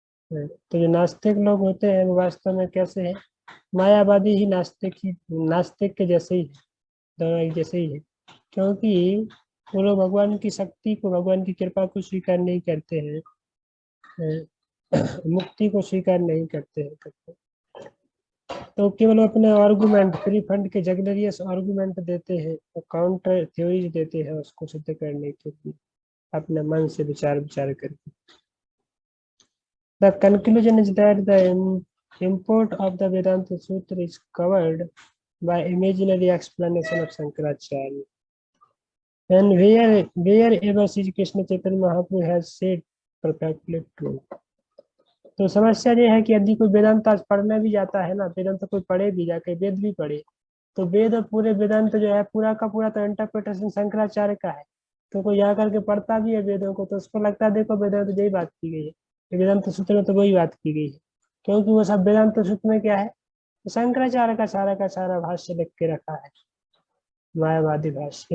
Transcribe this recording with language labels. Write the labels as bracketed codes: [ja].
[hi] तो जो नास्तिक लोग होते हैं वो वास्तव में कैसे हैं? मायावादी ही नास्तिक के जैसे ही है, दोनों एक जैसे ही है, क्योंकि वो लोग भगवान की शक्ति को भगवान की कृपा को स्वीकार नहीं करते हैं, मुक्ति को स्वीकार नहीं करते हैं। तो केवल अपने आर्गुमेंट फ्री फंड के जगलरियस आर्गुमेंट देते हैं और काउंटर थ्योरीज देते हैं उसको सिद्ध करने के लिए अपने मन से विचार करके। [en] The conclusion is that the import of the Vedanta Sutra is covered by imaginary explanation of Shankaracharya. And wherever Sri Krishna Chaitanya Mahaprabhu has said perfectly true. [hi] तो समस्या ये है कि यदि कोई वेदांत आज पढ़ने भी जाता है ना, वेदांत कोई पढ़े भी जाके वेद भी पढ़े, तो वेद पूरे वेदांत जो है पूरा का पूरा तो इंटरप्रिटेशन शंकराचार्य का है। तो कोई यहाँ करके पढ़ता भी है वेदों को तो उसको लगता है देखो वेदांत यही बात की गई है, वेदांत सूत्र में तो वही बात की गई है, क्योंकि वो सब वेदांत सूत्र में क्या है, तो शंकराचार्य का सारा भाष्य लिख के रखा है, मायावादी भाष्य।